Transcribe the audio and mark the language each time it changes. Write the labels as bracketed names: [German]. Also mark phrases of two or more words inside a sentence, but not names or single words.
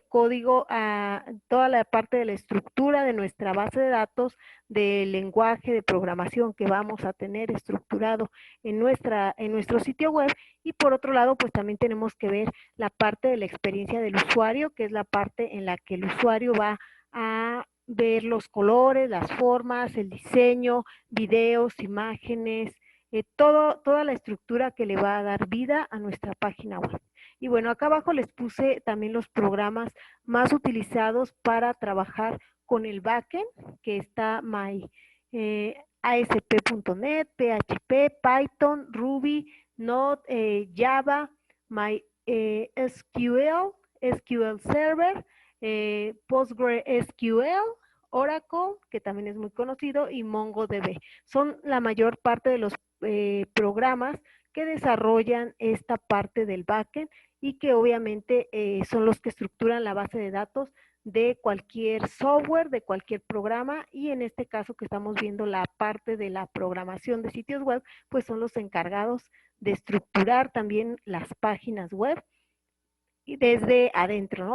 [Spanish] código, toda la parte de la estructura de nuestra base de datos, del lenguaje de programación que vamos a tener estructurado en nuestro sitio web, y por otro lado pues también tenemos que ver la parte de la experiencia del usuario, que es la parte en la que el usuario va a ver los colores, las formas, el diseño, videos, imágenes, toda la estructura que le va a dar vida a nuestra página web. Y bueno, acá abajo les puse también los programas más utilizados para trabajar con el backend, que está ASP.NET, PHP, Python, Ruby, Node, Java, MySQL, SQL Server, PostgreSQL, Oracle, que también es muy conocido, y MongoDB. Son la mayor parte de los programas que desarrollan esta parte del backend y que obviamente son los que estructuran la base de datos de cualquier software, de cualquier programa, y en este caso que estamos viendo la parte de la programación de sitios web, pues son los encargados de estructurar también las páginas web y desde adentro, ¿no?